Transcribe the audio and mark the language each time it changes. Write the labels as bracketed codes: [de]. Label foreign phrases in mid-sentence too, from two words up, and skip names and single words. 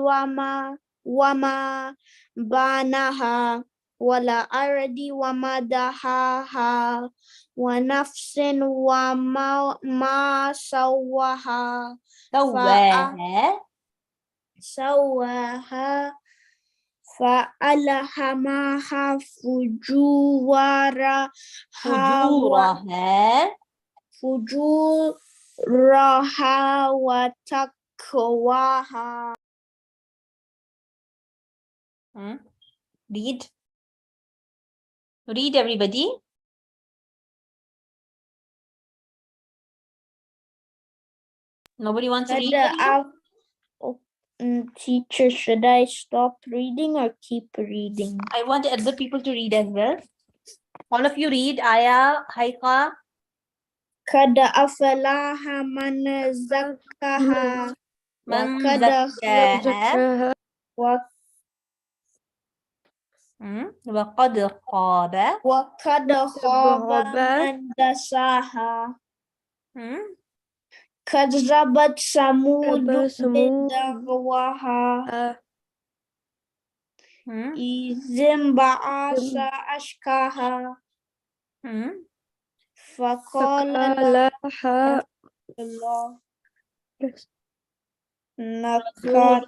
[ar] وما بناها والأرض وما دحاها ونفس وما سواها سواها فألهمها فجورها وتقواها. [en] Read, everybody. Nobody wants to read? Teacher, should I stop reading or keep reading? I want other people to read as well. All of you read. Aya, Haika. [ar] قد أفلح من زكاها. من زكاها. وقد خاب وقد خاب من دساها كذبت ثمود بدعواها إذ انبعث أشقاها فقال لها الله نكات